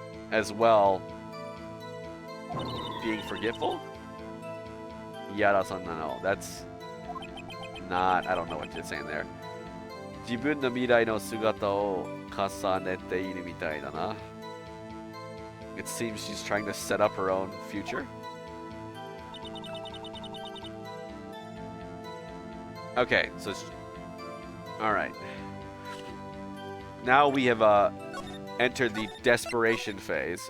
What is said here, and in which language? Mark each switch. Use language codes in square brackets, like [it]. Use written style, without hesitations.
[en] As well, being forgetful? No, that's not, I don't know what you're saying there. [ja] 自分の未来の姿を重ねているみたいだな。 [en] It seems she's trying to set up her own future. Okay, so alright. Now we have entered the desperation phase.